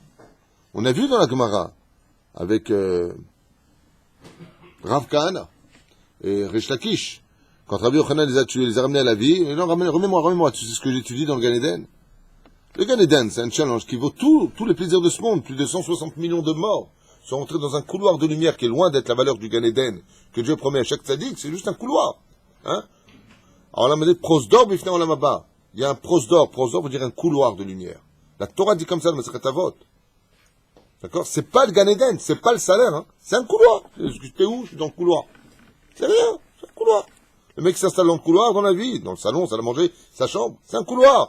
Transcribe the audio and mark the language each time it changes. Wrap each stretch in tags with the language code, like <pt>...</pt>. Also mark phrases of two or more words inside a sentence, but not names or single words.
<fr>On a vu dans la Gemara, avec Rav Kahana et Resh Lakish, quand Rabbi Yochanan les a tués, les a ramenés à la vie, et non, remets-moi, tu sais ce que j'étudie dans le Gan Eden? Le Gan Eden, c'est un challenge qui vaut tous les plaisirs de ce monde. Plus de 160 millions de morts sont entrés dans un couloir de lumière qui est loin d'être la valeur du Gan Eden que Dieu promet à chaque tzaddik, c'est juste un couloir. Hein? Alors là, on a dit</fr> <he>פרוזדור בפני עולם הבא.</he> <fr>Il y a un prosdor veut dire un couloir de lumière. La Torah dit comme ça, le Masechet Avot. D'accord? C'est pas le Gan Eden, c'est pas le salaire, hein. C'est un couloir. T'es où? Je suis dans le couloir. C'est rien, c'est un couloir. Le mec s'installe dans le couloir, dans la vie, dans le salon, salle à manger, sa chambre, c'est un couloir.</fr>